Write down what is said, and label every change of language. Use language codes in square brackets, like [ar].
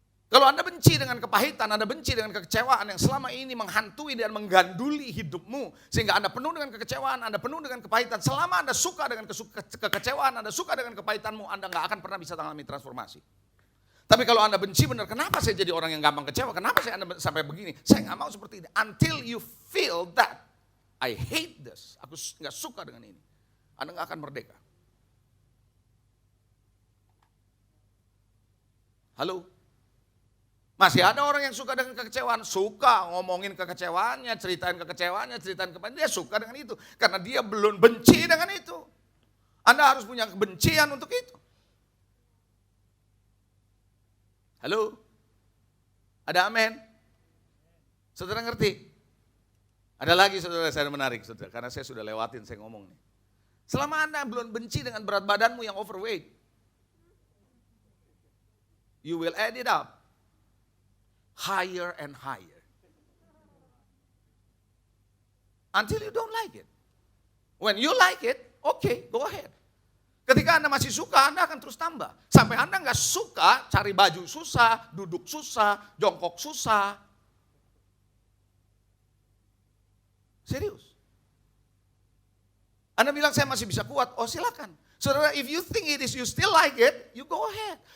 [id] Kalau Anda benci dengan kepahitan, Anda benci dengan kekecewaan yang selama ini menghantui dan mengganduli hidupmu. Sehingga Anda penuh dengan kekecewaan, Anda penuh dengan kepahitan. Selama Anda suka dengan kekecewaan, Anda suka dengan kepahitanmu, Anda nggak akan pernah bisa mengalami transformasi. Tapi kalau Anda benci benar, kenapa saya jadi orang yang gampang kecewa? Kenapa saya sampai begini? Saya nggak mau seperti ini. [en] Until you feel that, I hate this. [id] Aku nggak suka dengan ini. Anda nggak akan merdeka. Halo? Masih ada orang yang suka dengan kekecewaan, suka ngomongin kekecewaannya, ceritain kepadanya, dia suka dengan itu. Karena dia belum benci dengan itu. Anda harus punya kebencian untuk itu. Halo? Ada amin? Saudara ngerti? Ada lagi saudara saya menarik, saudara, karena saya sudah lewatin, saya ngomong nih. Selama Anda belum benci dengan berat badanmu yang overweight, [en] you will add it up. Higher and higher. Until you don't like it. When you like it, okay, go ahead. [id] Ketika Anda masih suka, Anda akan terus tambah. Sampai Anda nggak suka, cari baju susah, duduk susah, jongkok susah. Serius. Anda bilang saya masih bisa kuat, oh silakan. [en] Saudara, if you think it is, you still like it, you go ahead.